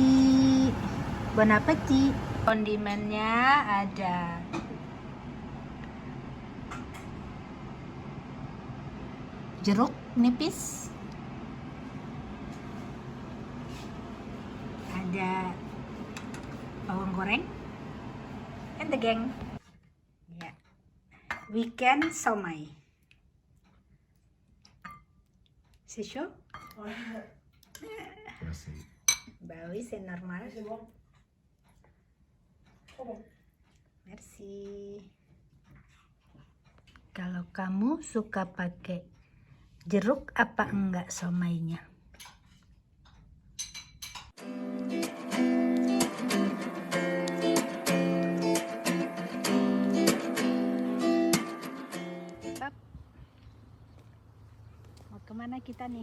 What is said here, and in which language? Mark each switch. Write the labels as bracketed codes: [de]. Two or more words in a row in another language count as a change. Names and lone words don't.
[fr] Bon appetit. [id] Kondimennya ada jeruk nipis, ada bawang goreng, [en] and the gang. [id] Ya, weekend somai. [fr] C'est chaud? Bah oui, c'est normal. Merci. [id] Kalau kamu suka pakai jeruk apa enggak somainya? Bab, mau kemana kita nih?